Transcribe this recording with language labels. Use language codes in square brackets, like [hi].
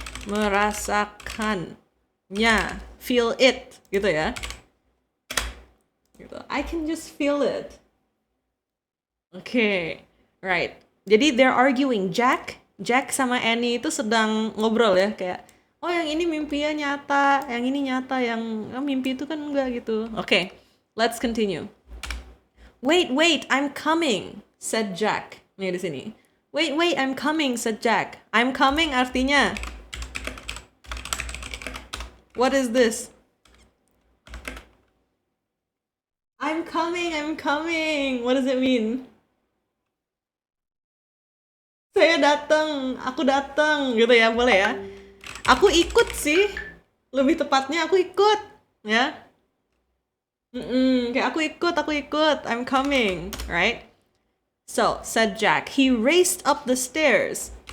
[id] Merasakannya. [en] Feel it, [id] gitu ya. Gitu. [en] I can just feel it. Okay, right. [id] Jadi [en] they're arguing. [id] Jack sama Annie itu sedang ngobrol ya, kayak, oh yang ini mimpinya nyata, yang ini nyata, yang mimpi itu kan enggak gitu. [en] Okay, let's continue. Wait, I'm coming, said Jack. [id] Nih di sini. [en] Wait, I'm coming, said Jack. [id] I'm coming artinya. [en] What is this? I'm coming. What does it mean? [id] Saya datang, aku datang, gitu ya, boleh ya? Aku ikut sih, lebih tepatnya aku ikut, ya. Kayak aku ikut, [en] I'm coming, right? So, said Jack, he raced up the stairs.